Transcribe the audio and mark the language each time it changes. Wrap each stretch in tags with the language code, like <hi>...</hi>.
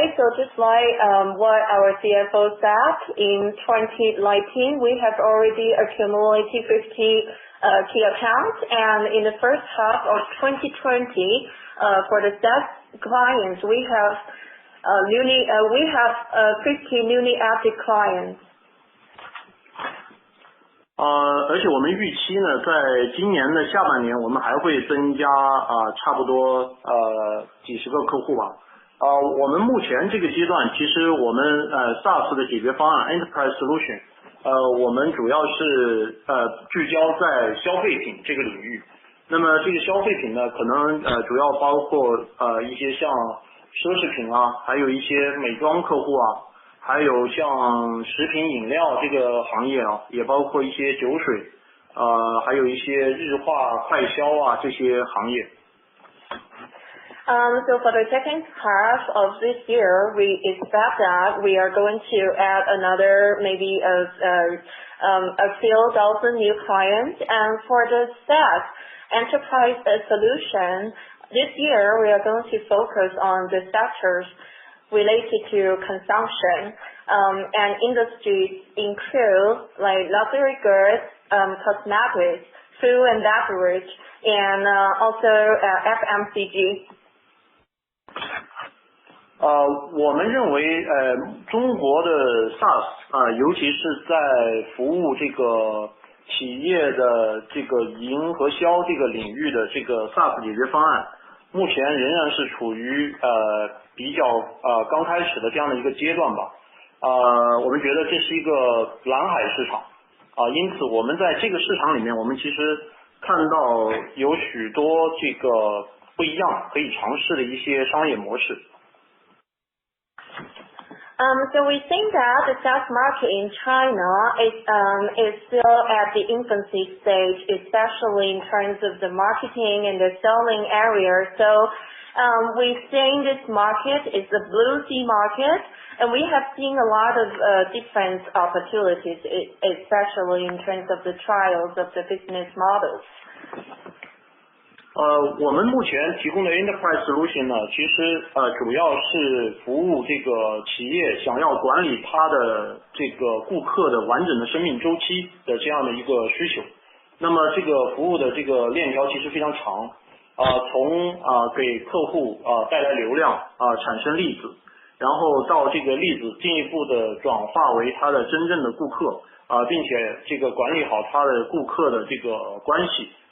<en>So just like what our CFO said, in 2019 we have already accumulated 50 key accounts, and in the first half of 2020, for the SaaS clients, we have 50 newly active clients.</en> <zh>而且我们预期呢，在今年的下半年，我们还会增加差不多几十个客户吧。我们目前这个阶段，其实我们SaaS 的解决方案 Enterprise Solution，我们主要是聚焦在消费品这个领域。那么这个消费品呢，可能主要包括一些像奢侈品啊，还有一些美妆客户啊。还有像食品饮料这个行业啊，也包括一些酒水，还有一些日化快销啊这些行业。</zh> <en>So for the second half of this year, we expect that we are going to add another maybe a few thousand new clients. And for the SaaS enterprise solution, this year we are going to focus on the sectors related to consumption, and industries include like luxury goods, cosmetics, food and beverage, and also FMCG.</en> <zh>我们认为中国的 SaaS 尤其是在服务这个企业的这个营和销这个领域的这个 SaaS 解决方案，目前仍然是处于比较刚开始的这样的一个阶段吧。我们觉得这是一个蓝海市场因此我们在这个市场里面，我们其实看到有许多这个不一样可以尝试的一些商业模式。</zh> <en>So we think that the SaaS market in China is still at the infancy stage, especially in terms of the marketing and the selling area. So we think this market is a blue sea market, and we have seen a lot of different opportunities, especially in terms of the trials of the business models.</en> <zh>我们目前提供的 Enterprise Solution 呢，其实主要是服务这个企业想要管理它的这个顾客的完整的生命周期的这样的一个需求。那么这个服务的这个链条其实非常长，从给客户带来流量产生例子，然后到这个例子进一步的转化为他的真正的顾客并且这个管理好他的顾客的这个关系。</zh>